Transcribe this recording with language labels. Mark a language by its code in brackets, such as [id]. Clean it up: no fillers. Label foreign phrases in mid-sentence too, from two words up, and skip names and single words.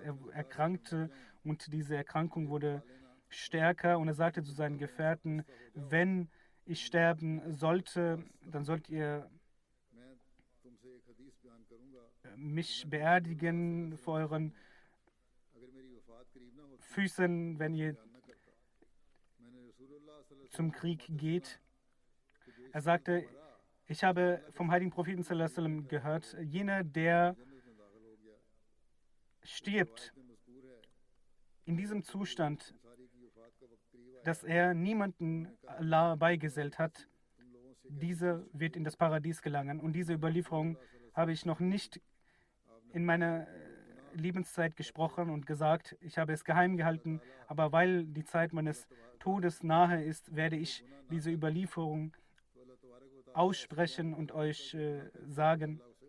[de] Er erkrankte und diese Erkrankung wurde stärker, und er sagte zu seinen Gefährten, wenn ich sterben sollte, dann sollt ihr mich beerdigen vor euren Füßen, wenn ihr zum Krieg geht. Er sagte, ich habe vom heiligen Propheten [ar] صلى الله عليه وسلم [de] gehört, jener, der stirbt in diesem Zustand, dass er niemanden Allah beigesellt hat, dieser wird in das Paradies gelangen. Und diese Überlieferung habe ich noch nicht in meiner Lebenszeit gesprochen und gesagt, ich habe es geheim gehalten, aber weil die Zeit meines Todes nahe ist, werde ich diese Überlieferung aussprechen und euch sagen.